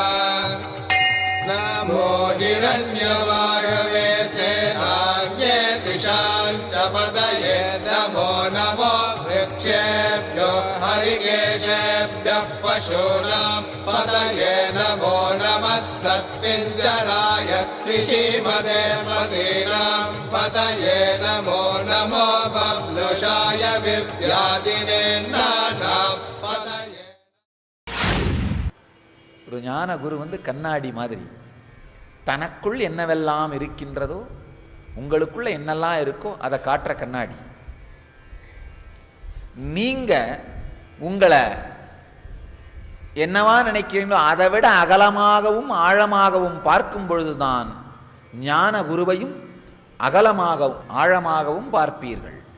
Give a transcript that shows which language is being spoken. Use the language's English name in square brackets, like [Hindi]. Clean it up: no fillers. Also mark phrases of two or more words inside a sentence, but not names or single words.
[Sanskrit] नमो हिरण्यवागवे सेनान्ये दिशाञ्च पदये नमो नमो वृक्षेभ्यो हरिकेशेभ्यः पशूनां पदये नमो नमः सस्मिञ्जराय त्रिशीमदे मदीनां पदये नमो नमो बब्लुषाय विव्यादिने नानां पदये. [Tamil] ஒரு ஞான குரு கண்ணாடி மாதிரி தனக்குள் என்னவெல்லாம் இருக்கின்றதோ உங்களுக்குள்ள என்னெல்லாம் இருக்கோ அதை காட்டுற கண்ணாடி. நீங்க உங்களை என்னவா நினைக்கிறீங்களோ அதை விட அகலமாகவும் ஆழமாகவும் பார்க்கும் பொழுதுதான் ஞான குருவையும் அகலமாகவும் ஆழமாகவும் பார்ப்பீர்கள்.